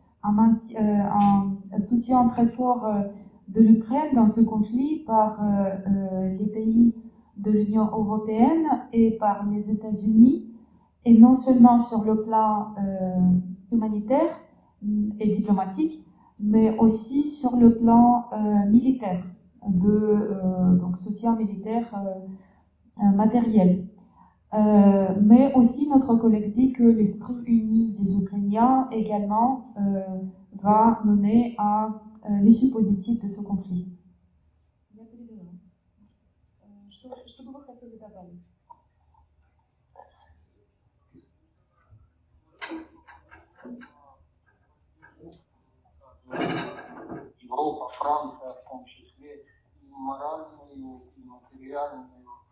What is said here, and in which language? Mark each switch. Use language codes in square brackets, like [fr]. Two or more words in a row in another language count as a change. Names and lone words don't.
[fr] un soutien très fort de l'Ukraine dans ce conflit par les pays de l'Union européenne et par les États-Unis, et non seulement sur le plan humanitaire et diplomatique, mais aussi sur le plan militaire, donc soutien militaire matériel. Mais aussi notre collègue dit que l'esprit uni des Ukrainiens également va mener à l'issue positive de ce conflit. [ru] Что бы вы хотели добавить? Европа, Франция в том числе, и моральную, и материальную.